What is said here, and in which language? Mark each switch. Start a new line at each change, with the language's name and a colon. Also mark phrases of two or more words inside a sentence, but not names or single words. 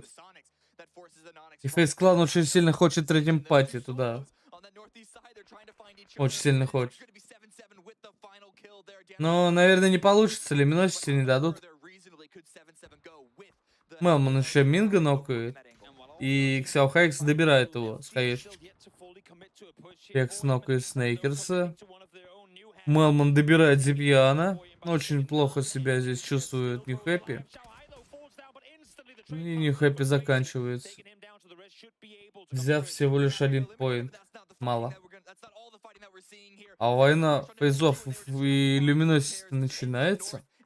Russian: И фейс-клан очень сильно хочет третьим пати туда Очень сильно хочет. Но, наверное, не получится. Лиминосити не дадут. Мелман еще Минга нокает. И Ксяо Хайкс добирает его с хаешечки. Хекс нокает Снейкерса. Мелман добирает Зипьяна. Очень плохо себя здесь чувствует Нью Хэппи. И Нью Хэппи заканчивается. Взяв всего лишь 1 поинт. Мало. А война фейзов и Люминосити начинается.